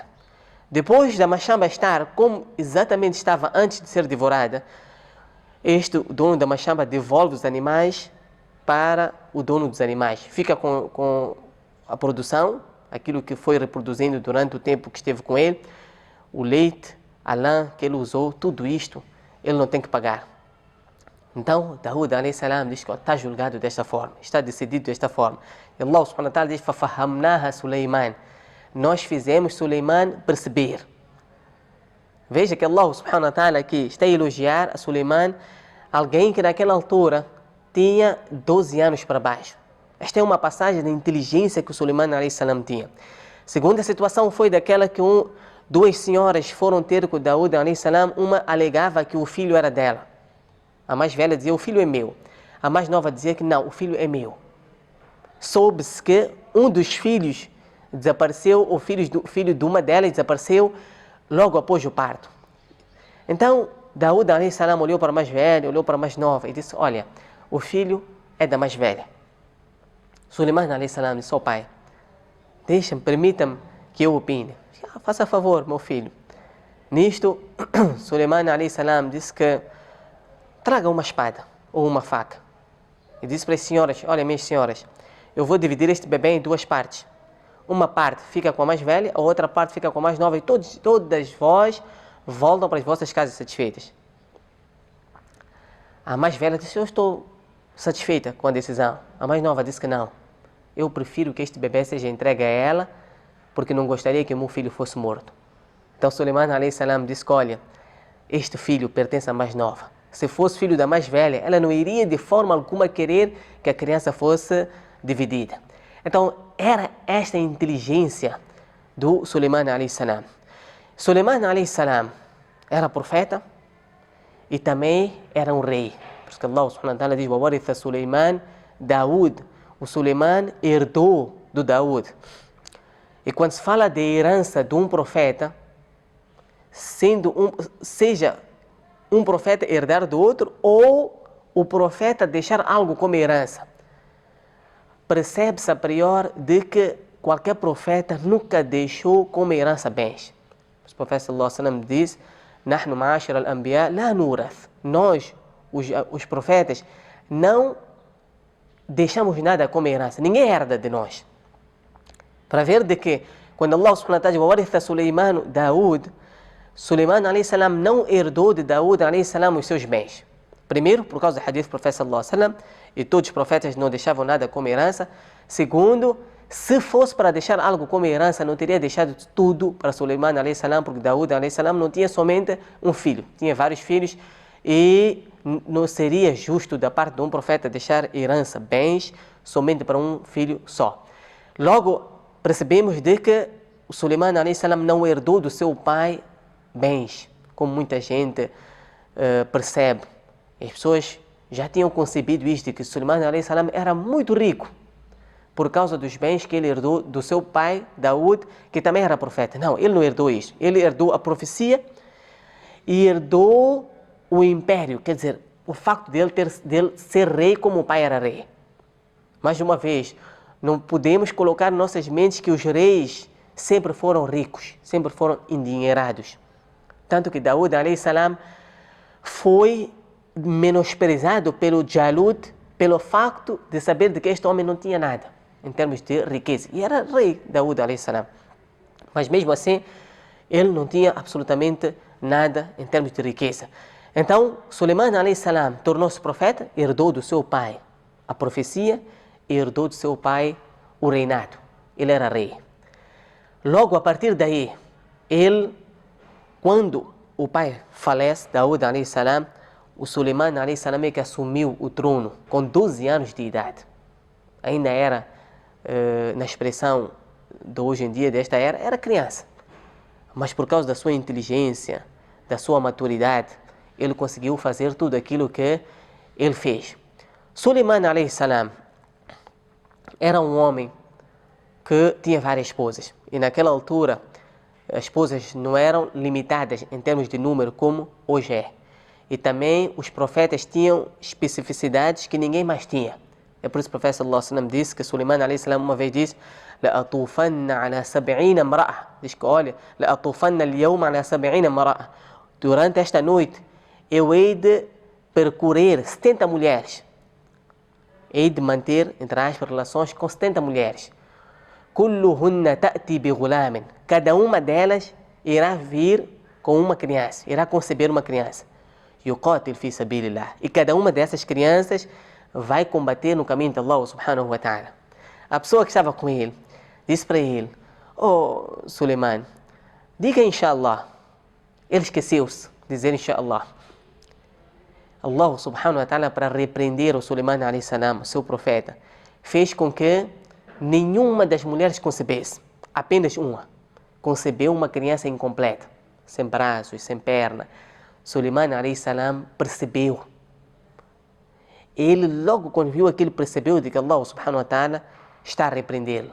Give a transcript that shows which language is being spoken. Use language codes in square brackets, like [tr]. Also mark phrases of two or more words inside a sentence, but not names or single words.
[pt] Depois da machamba estar como exatamente estava antes de ser devorada, o dono da machamba devolve os animais para o dono dos animais. Fica com a produção, aquilo que foi reproduzindo durante o tempo que esteve com ele, o leite, a lã que ele usou, tudo isto, ele não tem que pagar. Então, Daúd [ar] عليه السلام [pt] diz que está julgado desta forma, está decidido desta forma. E Allah [ar] سبحانه وتعالى [pt] diz: فَفَهَّمْنَاهَا Suleiman. Nós fizemos Suleiman perceber. Veja que Allah [ar] سبحانه وتعالى [pt] aqui está a elogiar a Suleiman, alguém que naquela altura tinha 12 anos para baixo. Esta é uma passagem da inteligência que o Suleiman [ar] عليه السلام [pt] tinha. Segunda situação foi daquela que duas senhoras foram ter com Daúd [ar] عليه السلام. [pt] Uma alegava que o filho era dela. A mais velha dizia: o filho é meu. A mais nova dizia que não, o filho é meu. Soube-se que um dos filhos desapareceu, o filho de uma delas desapareceu logo após o parto. Então Daúd [ar] عليه السلام [pt] olhou para a mais velha, olhou para a mais nova e disse: olha, o filho é da mais velha. Suleiman [ar] عليه السلام [pt] disse: ó pai, deixa-me, permita-me que eu opine. Faça favor, meu filho. Nisto, Suleiman [ar] عليه السلام [pt] disse que traga uma espada ou uma faca. E disse para as senhoras: olha, minhas senhoras, eu vou dividir este bebê em duas partes. Uma parte fica com a mais velha, a outra parte fica com a mais nova, e todas vós voltam para as vossas casas satisfeitas. A mais velha disse: eu estou satisfeita com a decisão. A mais nova disse que não. Eu prefiro que este bebê seja entregue a ela, porque não gostaria que o meu filho fosse morto. Então Suleiman [ar] عليه السلام [pt] disse: olha, este filho pertence à mais nova. Se fosse filho da mais velha, ela não iria de forma alguma querer que a criança fosse dividida. Então era esta a inteligência do Suleiman [ar] عليه السلام. [pt] Suleiman [ar] عليه السلام [pt] era profeta e também era um rei. Por isso que Allah [ar] سبحانه وتعالى [pt] diz: وَوَرِثَ Suleiman Daúd. O Suleiman herdou do Daúd. E quando se fala de herança de um profeta, seja um profeta herdar do outro ou o profeta deixar algo como herança, percebe-se a priori de que qualquer profeta nunca deixou como herança bens. O profeta [ar] صلى الله عليه وسلم [pt] diz: [ar] "نحن معاشر الأنبياء لا نورث." [pt] Nós, os profetas, não deixamos nada como herança. Ninguém herda de nós. Para ver de que quando Allah [ar] سبحانه وتعالى ورث [pt] Suleiman Daúd, Suleiman [ar] عليه السلام [pt] não herdou de Daúd [ar] عليه السلام [pt] os seus bens. Primeiro, por causa do hadith do profeta [ar] صلى الله عليه وسلم, [pt] e todos os profetas não deixavam nada como herança. Segundo, se fosse para deixar algo como herança, não teria deixado tudo para Suleiman [ar] عليه السلام, [pt] porque Daúd [ar] عليه السلام [pt] não tinha somente um filho, tinha vários filhos, e não seria justo da parte de um profeta deixar herança, bens, somente para um filho só. Logo, percebemos de que o Suleiman [ar] عليه السلام [pt] não herdou do seu pai bens, como muita gente percebe. As pessoas já tinham concebido isto, de que Suleiman [ar] عليه السلام [pt] era muito rico, por causa dos bens que ele herdou do seu pai, Daúd, que também era profeta. Não, ele não herdou isso. Ele herdou a profecia e herdou o império, quer dizer, o facto dele ser rei como o pai era rei. Mais uma vez, não podemos colocar em nossas mentes que os reis sempre foram ricos, sempre foram endinheirados. Tanto que Daúd, [ar] عليه السلام, [pt] foi menosprezado pelo Jalut, pelo facto de saber de que este homem não tinha nada, em termos de riqueza. E era rei, Daúd, [ar] عليه السلام. [pt] Mas mesmo assim, ele não tinha absolutamente nada em termos de riqueza. Então, Suleiman, [ar] عليه السلام, [pt] tornou-se profeta, herdou do seu pai a profecia e herdou do seu pai o reinado. Ele era rei. Logo, a partir daí, quando o pai falece, Daúd, [ar] عليه السلام, [pt] o Suleiman, [ar] عليه السلام, [pt] é que assumiu o trono com 12 anos de idade. Ainda era, na expressão de hoje em dia, desta era criança. Mas por causa da sua inteligência, da sua maturidade, ele conseguiu fazer tudo aquilo que ele fez. Suleiman, [ar] عليه السلام, [pt] era um homem que tinha várias esposas. E naquela altura, as esposas não eram limitadas em termos de número como hoje é. E também os profetas tinham especificidades que ninguém mais tinha. É por isso que o profeta [ar] صلى الله عليه وسلم [pt] disse que Suleiman [ar] عليه السلام [pt] uma vez disse: [ar] "لأطوفن على 70 امرأة". [pt] Diz que, olha, [ar] "لأطوفن اليوم على 70 امرأة". [pt] Durante esta noite, eu hei de percorrer 70 mulheres. Hei de manter, entre aspas, relações com 70 mulheres. [ar] كلهن تأتي بغلام. [pt] Cada uma delas irá vir com uma criança, irá conceber uma criança. [ar] يقاتل في سبيل الله. [pt] E cada uma dessas crianças vai combater no caminho de Allah [ar] سبحانه وتعالى. [pt] A pessoa que estava com ele disse para ele: "Oh, Suleiman, diga inshallah". Ele esqueceu-se de dizer inshallah. Allah [ar] سبحانه وتعالى, [pt] para repreender o Suleiman [ar] عليه السلام, [pt] seu profeta, fez com que nenhuma das mulheres concebesse, apenas uma. Concebeu uma criança incompleta, sem braços, sem perna. Suleiman [ar] عليه السلام [pt] percebeu. Ele logo quando viu aquilo percebeu de que Allah [ar] سبحانه وتعالى [pt] está a repreendê-lo.